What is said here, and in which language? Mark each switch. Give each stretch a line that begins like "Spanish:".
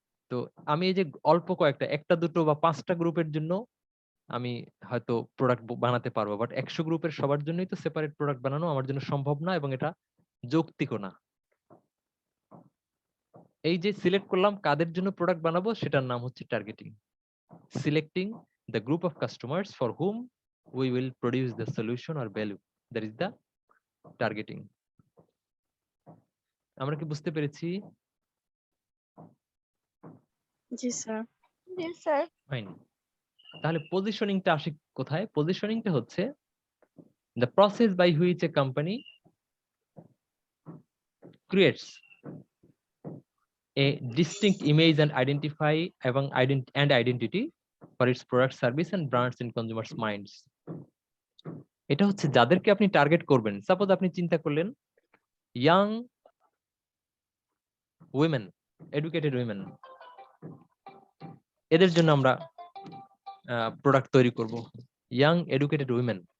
Bangla: তো আমি এই যে অল্প কয়েকটা, একটা দুটো বা 5টা গ্রুপের জন্য আমি হয়তো প্রোডাক্ট বানাতে পারবো, বাট 100 গ্রুপের সবার জন্যই তো সেপারেট প্রোডাক্ট বানানো আমার জন্য সম্ভব না, এবং এটা যৌক্তিকও না। এই যে সিলেক্ট করলাম কাদের জন্য প্রোডাক্ট বানাবো, সেটার নাম হচ্ছে targeting.
English: Selecting the group of customers for whom we will produce the solution or value, that is the targeting.
Bangla: আমরা কি বুঝতে পেরেছি? জি স্যার। জি স্যার। ফাইন। তাহলে পজিশনিংটা আসে কোথায়? পজিশনিংটা হচ্ছে
English: the process by which a company creates a distinct image and identify এবং identity for its product, service and brands in consumers minds.
Bangla: এটা হচ্ছে যাদেরকে আপনি টার্গেট করবেন। সাপোজ আপনি চিন্তা করলেন ইয়াং উইমেন, এডুকেটেড উইমেন, এদের জন্য আমরা প্রোডাক্ট তৈরি করব, ইয়াং এডুকেটেড উইমেন।